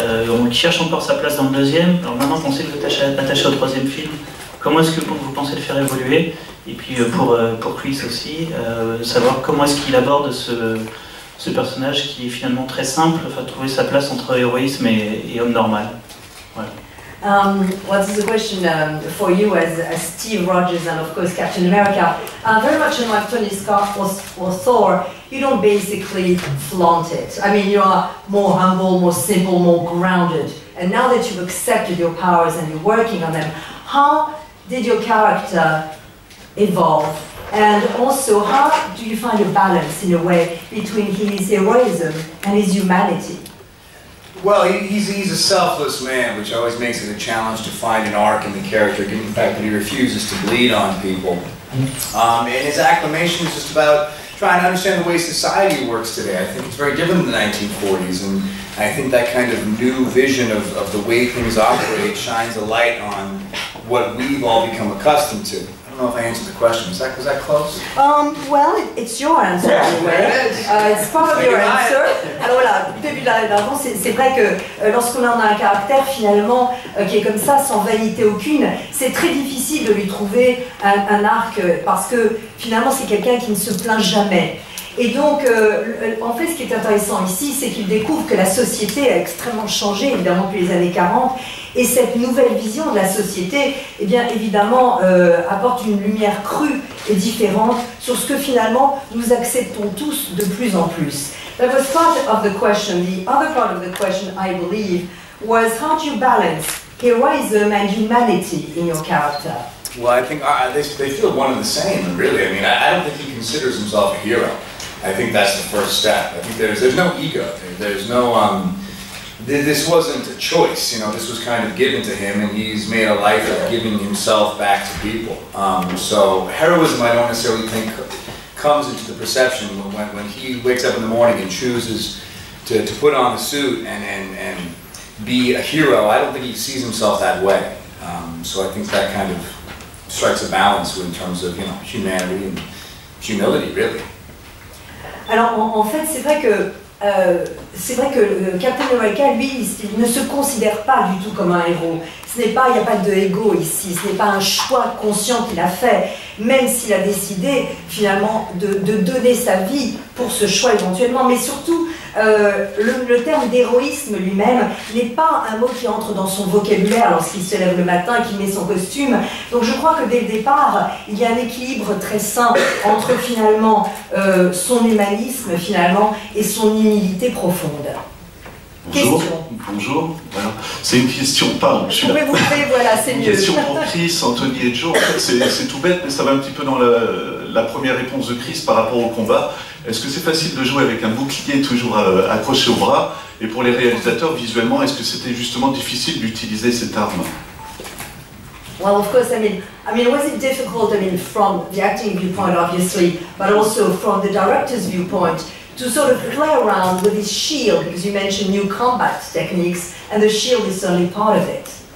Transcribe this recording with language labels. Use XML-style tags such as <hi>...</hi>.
<fr>On cherche encore sa place dans le deuxième. Alors maintenant qu'on sait que vous êtes attaché au troisième film, comment est-ce que vous pensez le faire évoluer? Et puis pour Chris aussi, savoir comment est-ce qu'il aborde ce personnage qui est finalement très simple, enfin trouver sa place entre héroïsme et homme normal. Voilà.</fr> <en>Well, this is a question for you as Steve Rogers and of course Captain America. Very much unlike Tony Stark or Thor, you don't basically flaunt it. I mean, you are more humble, more simple, more grounded. And now that you've accepted your powers and you're working on them, how did your character evolve? And also, how do you find a balance in a way between his heroism and his humanity? Well, he's a selfless man, which always makes it a challenge to find an arc in the character, given the fact that he refuses to bleed on people. And his acclamation is just about trying to understand the way society works today. I think it's very different than the 1940s, and I think that kind of new vision of the way things operate shines a light on what we've all become accustomed to. I don't know if I answered the question. Was that close? Well, it's your answer anyway. It's probably your answer.</en> <fr>Alors voilà, début de la réponse, c'est vrai que lorsqu'on en a un caractère finalement qui est comme ça, sans vanité aucune, c'est très difficile de lui trouver un arc parce que finalement c'est quelqu'un qui ne se plaint jamais. Et donc, en fait, ce qui est intéressant ici, c'est qu'il découvre que la société a extrêmement changé, évidemment, depuis les années 40, et cette nouvelle vision de la société, eh bien, évidemment, apporte une lumière crue et différente sur ce que, finalement, nous acceptons tous de plus en plus.</fr> <en>That was part of the question. The other part of the question, I believe, was how do you balance heroism and humanity in your character? Well, I think they feel one and the same, really. I mean, I don't think he considers himself a hero. I think that's the first step. I think there's no ego. There's no this wasn't a choice. You know, this was kind of given to him, and he's made a life of giving himself back to people. So heroism, I don't necessarily think comes into the perception when he wakes up in the morning and chooses to put on the suit and be a hero. I don't think he sees himself that way. So I think that kind of strikes a balance in terms of, you know, humanity and humility, really.</en> <fr>Alors en fait, c'est vrai que Captain America, lui, il ne se considère pas du tout comme un héros. Il n'y a pas de ego ici, ce n'est pas un choix conscient qu'il a fait, même s'il a décidé finalement de donner sa vie pour ce choix éventuellement, mais surtout le terme d'héroïsme lui-même n'est pas un mot qui entre dans son vocabulaire lorsqu'il se lève le matin et qu'il met son costume. Donc je crois que dès le départ, il y a un équilibre très sain entre finalement son humanisme finalement et son humilité profonde. Bonjour. Question. Bonjour. Voilà. C'est une question, pardon, je suis là. Vous pouvez vous lever, voilà, c'est mieux. Une question pour Chris, Anthony et Joe. En fait, c'est tout bête, mais ça va un petit peu dans la première réponse de Chris par rapport au combat. Est-ce que c'est facile de jouer avec un bouclier toujours accroché au bras? Et pour les réalisateurs, visuellement, est-ce que c'était justement difficile d'utiliser cette arme?</fr> <en>Well, of course, I mean, was it difficult, from the acting viewpoint, obviously, but also from the director's viewpoint, to sort of play around with his shield, because you mentioned new combat techniques, and the shield is certainly part of it.</en>